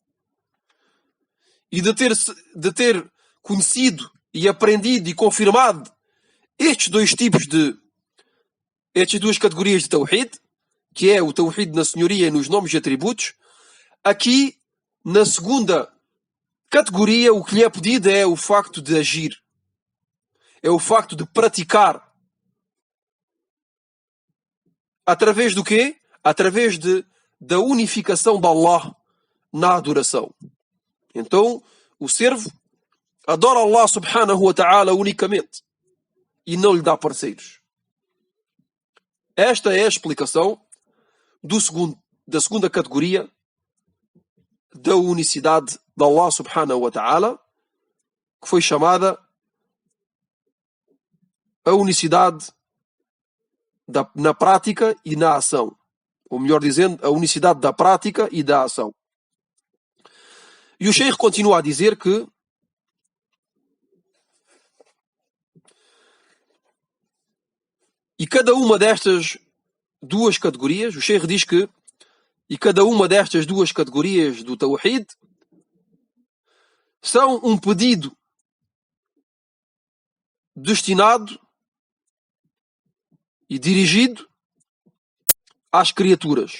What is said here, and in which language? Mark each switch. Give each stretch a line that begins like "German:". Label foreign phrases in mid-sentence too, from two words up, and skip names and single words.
Portuguese: e de ter conhecido e aprendido e confirmado estas duas categorias de Tawhid, que é o Tawhid na senhoria e nos nomes e atributos, aqui, na segunda categoria, o que lhe é pedido é o facto de agir. É o facto de praticar. Através do quê? Através da unificação de Allah na adoração. Então, o servo adora Allah
Arabic: سبحانه وتعالى
Portuguese: unicamente. e não lhe dá parceiros. Esta é a explicação da segunda categoria da unicidade de Allah
Arabic: سبحانه وتعالى,
Portuguese: que foi chamada a unicidade na prática e na ação. Ou melhor dizendo, a unicidade da prática e da ação. E o Sheikh continua a dizer que e cada uma destas duas categorias, o Sheikh diz que e cada uma destas duas categorias do Tawhid são um pedido destinado e dirigido às criaturas.